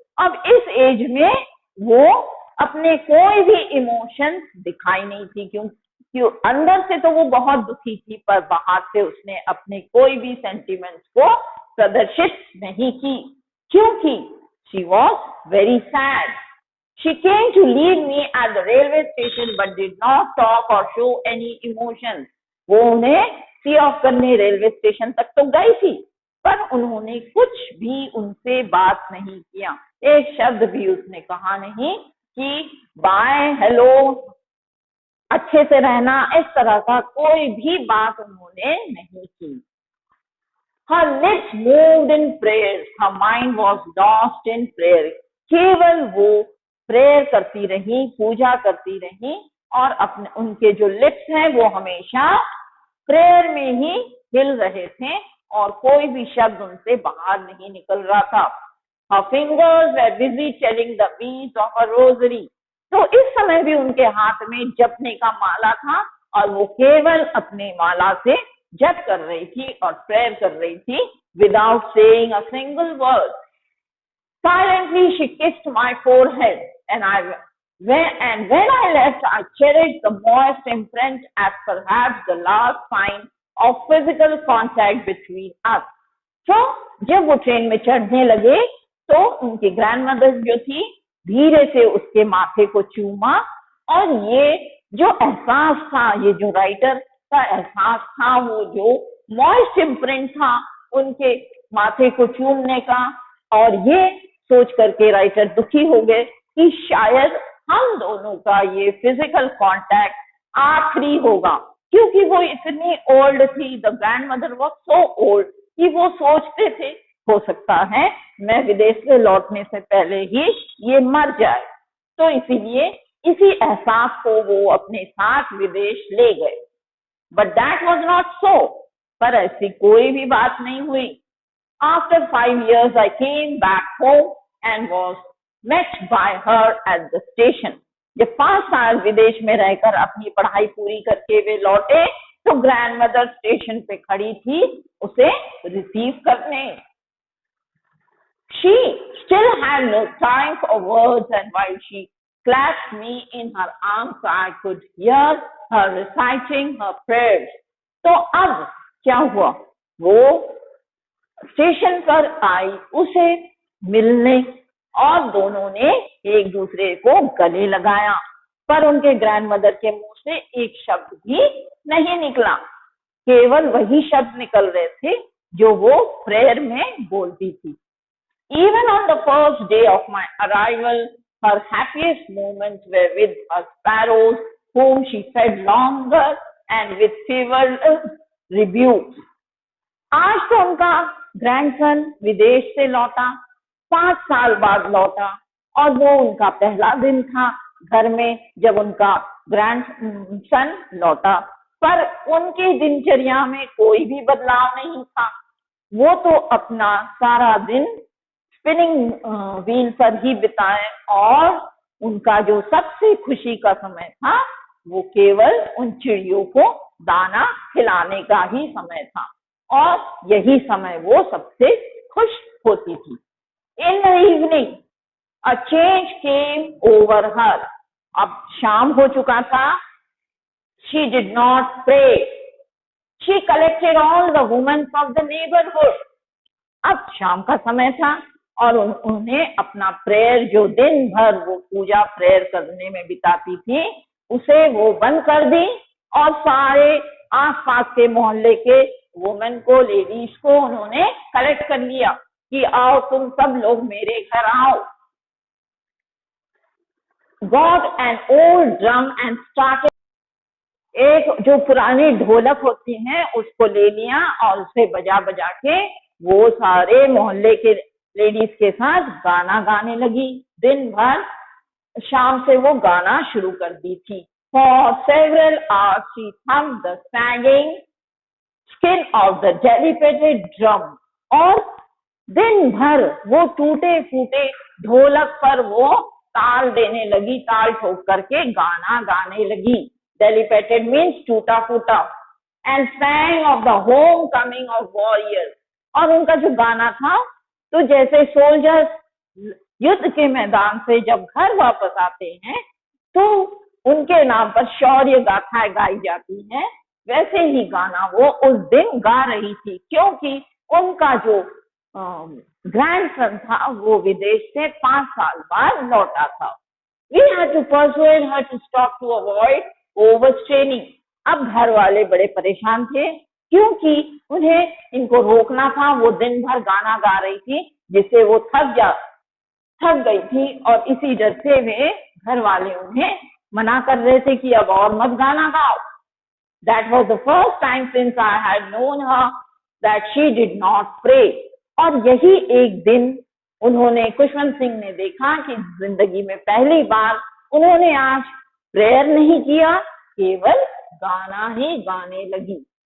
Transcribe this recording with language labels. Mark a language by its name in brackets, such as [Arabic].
[Hindi] अब इस एज में वो अपने कोई भी इमोशंस दिखाई नहीं थी, क्योंकि अंदर से तो वो बहुत दुखी थी, पर बाहर से उसने अपने कोई भी सेंटिमेंट्स को प्रदर्शित नहीं की, क्योंकि [English] she was very sad. She came to leave me at the railway station but did not talk or show any emotions. [Hindi] वो उन्हें सी ऑफ करने रेलवे स्टेशन तक तो गई थी, पर उन्होंने कुछ भी उनसे बात नहीं किया, एक शब्द भी उसने कहा नहीं कि बाय, हेलो, अच्छे से रहना, इस तरह का कोई भी बात उन्होंने नहीं की। [English] Her lips moved in prayers, her mind was lost in prayer. [Hindi] केवल वो प्रेयर करती रही, पूजा करती रही, और अपने उनके जो लिप्स हैं वो हमेशा प्रेयर में ही हिल रहे थे और कोई भी शब्द उनसे बाहर नहीं निकल रहा था। [English] Her fingers were busy telling the beads of a rosary. [Hindi] तो इस समय भी उनके हाथ में जपने का माला था और वो केवल अपने माला से जप कर रही थी और प्रेयर कर रही थी [English] without saying a single word. Silently she kissed my forehead and when I left, I cherished the moist imprint as perhaps the last sign of physical contact between us. [Hindi] तो जब वो ट्रेन में चढ़ने लगे तो उनकी ग्रैंडमदर जो थी धीरे से उसके माथे को चूमा, और ये जो एहसास था, ये जो राइटर का एहसास था, वो जो मॉइस्ट इम्प्रिंट था उनके माथे को चूमने का, और ये सोच करके राइटर दुखी हो गए कि शायद हम दोनों का ये फिजिकल कांटेक्ट आखिरी होगा, क्योंकि वो इतनी ओल्ड थी, [English] the grandmother was so old [Hindi] कि वो सोचते थे हो सकता है मैं विदेश से लौटने से पहले ही ये मर जाए, तो इसीलिए इसी एहसास को वो अपने साथ विदेश ले गए। [English] but that was not so, [Hindi] पर ऐसी कोई भी बात नहीं हुई। [English] After 5 years, I came back home and was met by her at the station. [Hindi] जब 5 साल विदेश में रहकर अपनी पढ़ाई पूरी करके वे लौटे तो ग्रैंडमदर स्टेशन पे खड़ी थी उसे रिसीव करने। [English] She still had no time for words, and while she clasped me in her arms, I could hear her reciting her prayers. [Hindi] तो अब क्या हुआ, वो स्टेशन पर आई उसे मिलने और दोनों ने एक दूसरे को गले लगाया, पर उनके ग्रैंडमदर के मुंह से एक शब्द भी नहीं निकला, केवल वही शब्द निकल रहे थे जो वो प्रेयर में बोलती थी। [English] Even on the first day of my arrival, her happiest moments were with her sparrows, whom she fed longer and with fewer rebukes. [Hindi] आज तो उनका ग्रैंडसन विदेश से लौटा, 5 साल बाद लौटा, और वो उनका पहला दिन था घर में जब उनका ग्रैंडसन लौटा, पर उनकी दिनचर्या में कोई भी बदलाव नहीं था। वो तो अपना सारा दिन स्पिनिंग व्हील पर ही बिताए, और उनका जो सबसे खुशी का समय था वो केवल उन चिड़ियों को दाना खिलाने का ही समय था, और यही समय वो सबसे खुश होती थी। [English] In the evening, a change came over her. [Hindi] अब शाम हो चुका था। [English] She did not pray. She collected all the women of the neighborhood. [Hindi] अब शाम का समय था और उन्हें अपना प्रेयर, जो दिन भर वो पूजा प्रेयर करने में बिताती थी, उसे वो बंद कर दी, और सारे आसपास के मोहल्ले के वुमेन को, लेडीज को उन्होंने कलेक्ट कर लिया कि आओ तुम सब लोग मेरे घर आओ। Got an old drum and started. एक जो पुरानी ढोलक होती हैं उसको ले लिया और उसे बजा बजा के वो सारे मोहल्ले के लेडीज के साथ गाना गाने लगी। दिन भर शाम से वो गाना शुरू कर दी थी। [English] For several hours she hummed the sagging skin of the dilapidated drum. [Hindi] और दिन भर वो टूटे फूटे ढोलक पर वो ताल देने लगी, ताल ठोक करके गाना गाने लगी। [English] Dilapidated means [Hindi] टूटा फूटा। [English] And sang of the homecoming of warriors. [Hindi] और उनका जो गाना था तो जैसे सोल्जर्स युद्ध के मैदान से जब घर वापस आते हैं तो उनके नाम पर शौर्य गाथाएं गाई जाती हैं, वैसे ही गाना वो उस दिन गा रही थी, क्योंकि उनका जो ग्रैंडसन था वो विदेश से 5 साल बाद लौटा था। [English] We had to persuade her to stop to avoid overstraining. [Hindi] अब घर वाले बड़े परेशान थे क्योंकि उन्हें इनको रोकना था। वो दिन भर गाना गा रही थी जिससे वो थक गई थी और इसी डर से वे घर वाले उन्हें मना कर रहे थे कि अब और मत गाना गाओ। [English] That was the first time since I had known her that she did not pray. [Hindi] और यही एक दिन उन्होंने, खुशवंत सिंह ने देखा कि जिंदगी में पहली बार उन्होंने आज प्रेयर नहीं किया, केवल गाना ही गाने लगी।